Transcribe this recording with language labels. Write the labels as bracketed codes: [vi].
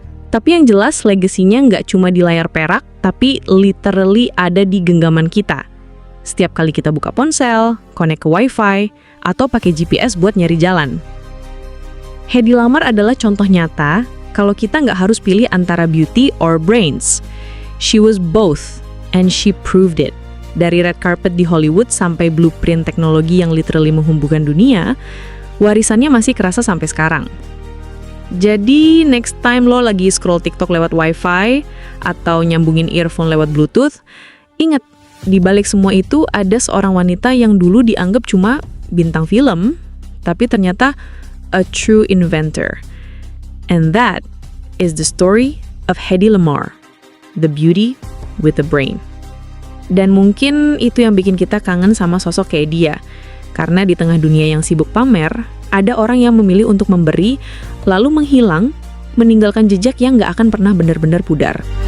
[id] Tapi yang jelas, legasinya nggak cuma di layar perak, tapi literally ada di genggaman kita. Setiap kali kita buka ponsel, connect ke Wi-Fi, atau pakai GPS buat nyari jalan. Hedy Lamarr adalah contoh nyata kalau kita nggak harus pilih antara [en] beauty or brains. She was both, and she proved it. [id] Dari red carpet di Hollywood sampai blueprint teknologi yang literally menghubungkan dunia, warisannya masih kerasa sampai sekarang. Jadi, next time lo lagi scroll TikTok lewat Wi-Fi atau nyambungin earphone lewat Bluetooth, ingat, di balik semua itu ada seorang wanita yang dulu dianggap cuma bintang film, tapi ternyata [en] a true inventor. And that is the story of Hedy Lamarr, the beauty with the brain. [id] Dan mungkin itu yang bikin kita kangen sama sosok kayak dia. Karena di tengah dunia yang sibuk pamer, ada orang yang memilih untuk memberi, lalu menghilang, meninggalkan jejak yang nggak akan pernah benar-benar pudar.